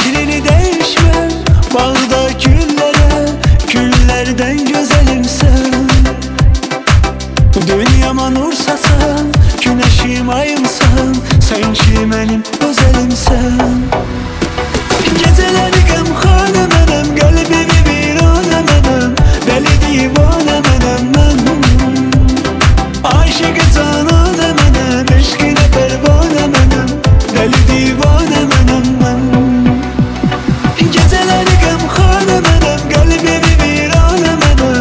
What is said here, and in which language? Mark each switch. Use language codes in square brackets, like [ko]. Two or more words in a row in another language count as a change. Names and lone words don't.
[tr] seni değişmem. Bağda güllere, güllerden güzelim sen. Dünyama nur sasan, güneşim ayımsan. Sen ki benim özelimsen. [az] Geceleri gamxane mənəm, qəlbimi viranə mənəm. Dəli divanə mənəm mən. Aşıqı cananə mənəm, eşqinə pərvanə mənəm. Dəli divanə mənəm mən. Geceleri gamxane mənəm, qəlbimi viranə mənəm.